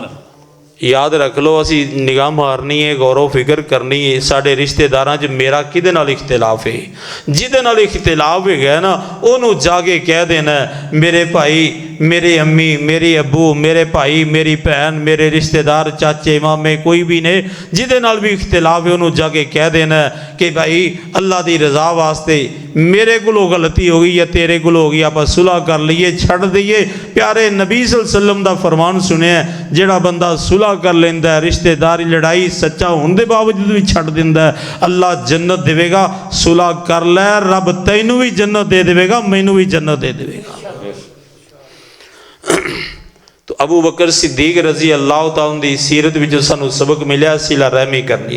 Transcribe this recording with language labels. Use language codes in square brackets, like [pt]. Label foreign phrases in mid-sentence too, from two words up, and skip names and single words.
[pa] یاد رکھ لو، اسی نگاہ مارنی ہے، غور فکر کرنی ہے، ساڈے رشتےداراں چ میرا کدے نال اختلاف ہے، جدے نال اختلاف ہے گیا نا انہوں نے جاکے کہہ دینا، میرے بھائی، میرے امی، میرے ابو، میرے بھائی، میری بھین، میرے رشتہ دار، چاچے مامے، کوئی بھی نے جدے نال بھی اختلاف ہے انہوں نے جاکے کہہ دینا کہ بھائی اللہ کی رضا واسطے میرے کولوں غلطی ہو گئی یا تیرے کولوں ہو گئی، آپ صلح کر لئے، چھڈ دیئے. پیارے نبی [ar] صلى الله عليه وسلم [pa] دا فرمان سنیا، جیہڑا بندہ صلح کر لیندا ہے، رشتےداری لڑائی سچا ہونے کے باوجود بھی چھڈ دیندا ہے، اللہ جنت دیوےگا. صلح کر لے، رب تینوں بھی جنت دے دیوےگا، مینوں بھی جنت دے دیوےگا. تو ابو بکر صدیق [ar] رضي الله تعالى [pa] دی سیرت وچ سانوں سبق ملیا، صلہ رحمی کرنی.